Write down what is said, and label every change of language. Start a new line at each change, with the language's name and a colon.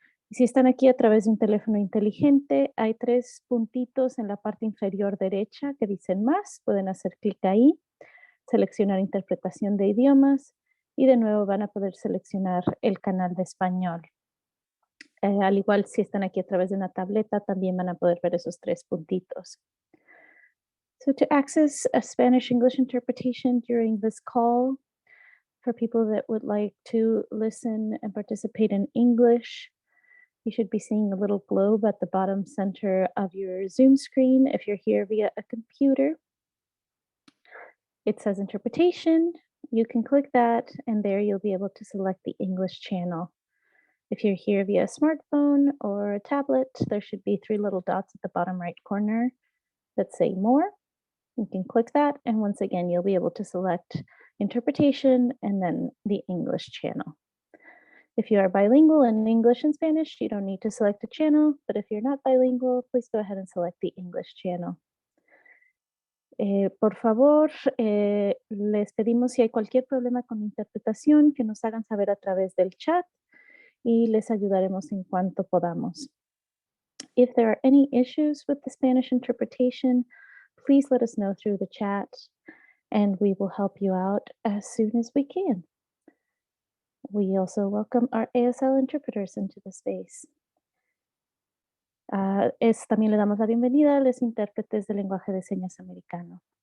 Spanish: Si están aquí a través de un teléfono inteligente, hay 3 puntitos en la parte inferior derecha que dicen más. Pueden hacer clic ahí, seleccionar interpretación de idiomas y de nuevo van a poder seleccionar el canal de español. Al igual si están aquí a través de una tableta, también van a poder ver esos 3 puntitos.
English: So to access a Spanish-English interpretation during this call, for people that would like to listen and participate in English, you should be seeing a little globe at the bottom center of your Zoom screen if you're here via a computer. It says interpretation. You can click that, and there you'll be able to select the English channel. If you're here via a smartphone or a tablet, there should be 3 little dots at the bottom right corner that say more. You can click that, and once again, you'll be able to select interpretation and then the English channel. If you are bilingual in English and Spanish, you don't need to select a channel, but if you're not bilingual, please go ahead and select the English channel.
Spanish: Por favor, les pedimos si hay cualquier problema con la interpretación que nos hagan saber a través del chat y les ayudaremos en cuanto podamos.
English: If there are any issues with the Spanish interpretation, please let us know through the chat and we will help you out as soon as we can. We also welcome our ASL interpreters into the space.
Spanish: También le damos la bienvenida a los intérpretes de lenguaje de señas americano.